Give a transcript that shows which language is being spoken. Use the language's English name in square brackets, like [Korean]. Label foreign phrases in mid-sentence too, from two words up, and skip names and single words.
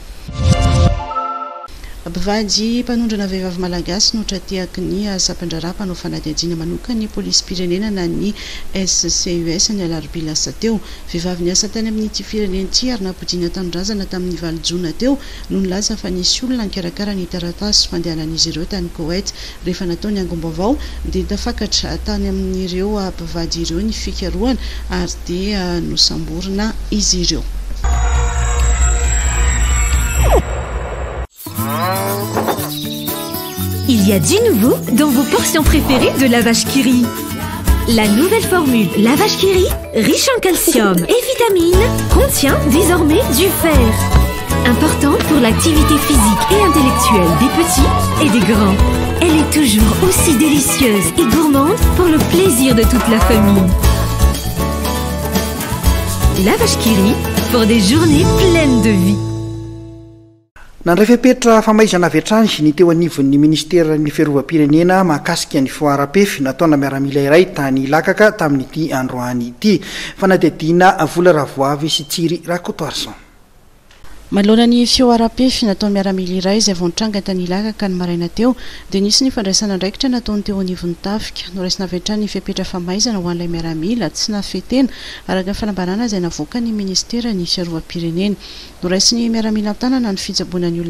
[Malagasy] Bivady mpanondrana vehivavy malagasy no trateaky ny sapandrara mpanao fanadihadiana manokana ny polisy pirenena na ny SCUS ny alarobia lasa teo vehivavy ny asa tany amin'ity firenena ity ary nampodiana tanindrazana tamin'ny 9 jona teo no nilaza fa nisy olona nikarakara ny taratasy fandehanan'izy ireo tany Koweït rehefa natao ny angom-baovao dia tafakatra tany amin'ireo bivady ireo ny fikarohana ary dia nosamborina izy ireo [French] Il y a du nouveau dans vos portions préférées de la vache qui rit. La nouvelle formule La vache qui rit, riche en calcium et vitamines, contient désormais du fer. Important pour l'activité physique et intellectuelle des petits et des grands. Elle est toujours aussi délicieuse et gourmande pour le plaisir de toute la famille. La vache qui rit pour des journées pleines de vie. [Malagasy] Nandray fepetra famaizana vetrany ny teo anivon'ny ministera ny fiarovam-pirenena mahakasika ny foarapefy nataona miaramila iray tany lakaka tamin'ity androany ity fanadihadiana vola ravoavy sy tsiry rakotoarson Malona ny fioarapefy natao miaramila iray izay vao nitranga tany lakaka ny maraina teo dia nisy ny fandraisana andraikitra nataony teo anivon'ny tafika noraisina vetrany fepetra famaizana ho an'ilay miaramila tsy nafetena araka ny fanambarana izay navoaka ny ministera ny fiarovam-pirenena noraisiny miaramila tanana ny fitsaboana ny